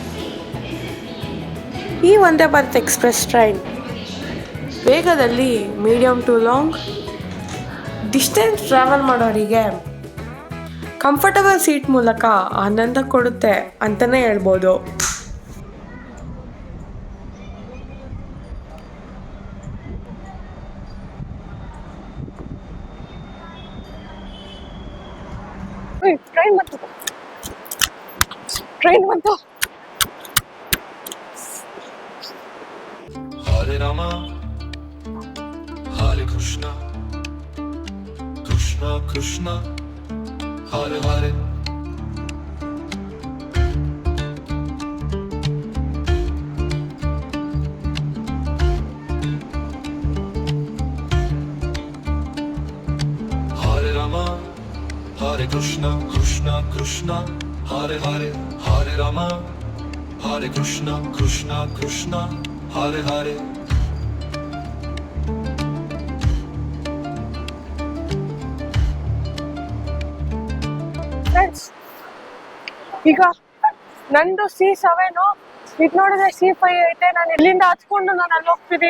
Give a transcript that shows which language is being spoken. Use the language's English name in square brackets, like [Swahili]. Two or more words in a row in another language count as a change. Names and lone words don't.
[Kannada] ಈ ವಂದೇ ಭಾರತ್ ಎಕ್ಸ್ಪ್ರೆಸ್ ಟ್ರೈನ್ ವೇಗದಲ್ಲಿ [English] medium to long distance travel [Kannada] ಮಾಡೋರಿಗೆ [English] comfortable seat [Kannada] ಮೂಲಕ ಆನಂದ ಕೊಡುತ್ತೆ ಅಂತಲೇ ಹೇಳ್ಬೋದು. ಟ್ರೈನ್ ಬಂತು. [Sanskrit] ಹರೇ ರಾಮ ಹರೇ ಕೃಷ್ಣ ಕೃಷ್ಣ ಕೃಷ್ಣ ಹರೇ ಹರೇ. ಹರೇ ರಾಮ ಹರೇ ಕೃಷ್ಣ ಕೃಷ್ಣ ಕೃಷ್ಣ ಹರೇ ಹರೇ. ಹರೇ ರಾಮ ಹರೇ ಕೃಷ್ಣ ಕೃಷ್ಣ ಕೃಷ್ಣ ಹರೇ ಹರೇ. [Kannada] ಫ್ರೆಂಡ್ಸ್, ಈಗ ನಂದು C7, ಇದು ನೋಡಿದ್ರೆ C5 ಐತೆ. ನಾನು ಇಲ್ಲಿಂದ ಹತ್ಕೊಂಡು ನಾನು ಅಲ್ಲಿ ಹೋಗ್ತೀನಿ.